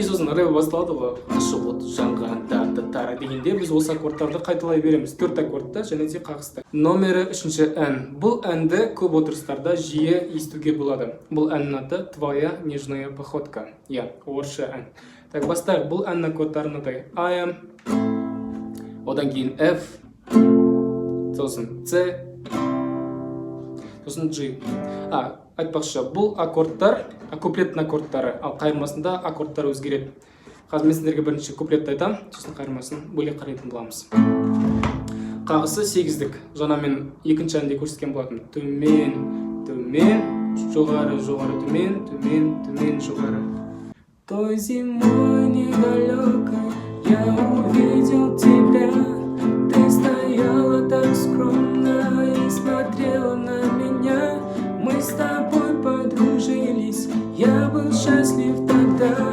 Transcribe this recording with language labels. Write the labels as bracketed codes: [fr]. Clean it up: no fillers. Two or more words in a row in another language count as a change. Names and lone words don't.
[kk] ары басталады ғой. Ашық от жанған та дегенде біз осы аккордтарды қайталай береміз. 4 аккордта және де қағыста. Номері 3-ші ән. Бұл әнді көп отырыстарда жиі естуге болады. Бұл әннің аты «Твоя нежная походка». Орысша ән. Так, бастайық. Бұл әннің аккордтары мынадай. I am, одан кейін F, сосын C, сосын G. Айтпақшы, бұл аккордтар, куплеттің аккордтары, ал қайырмасында аккордтар өзгереді. Қазір мен сіздерге бірінші куплетті айтам, сосын қайырмасын бөлек қарайтын боламыз. Қағысы 8-дік. Жаңа мен екінші әнде көрсеткен болатын. Төмен, төмен, жоғары, жоғары, төмен, төмен, төмен, жоғары. [ru] Той зимой недалекой я увидел тебя. Ты стояла так скромно и смотрела на меня. Мы с тобой подружились, я был счастлив тогда.